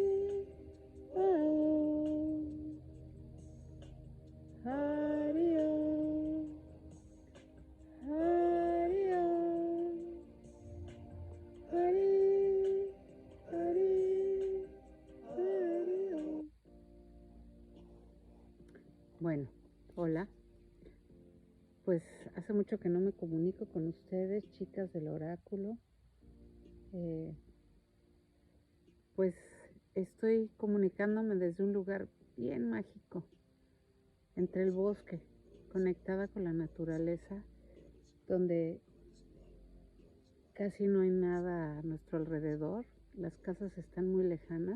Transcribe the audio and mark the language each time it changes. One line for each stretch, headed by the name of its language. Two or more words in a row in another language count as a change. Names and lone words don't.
Sanskrit: ॐ हरि ॐ हरि ॐ हरि हरि हरि ॐ.
Spanish: Bueno, hola. Pues hace mucho que no me comunico con ustedes, chicas del oráculo. Pues estoy comunicándome desde un lugar bien mágico, entre el bosque, conectada con la naturaleza, donde casi no hay nada a nuestro alrededor, las casas están muy lejanas.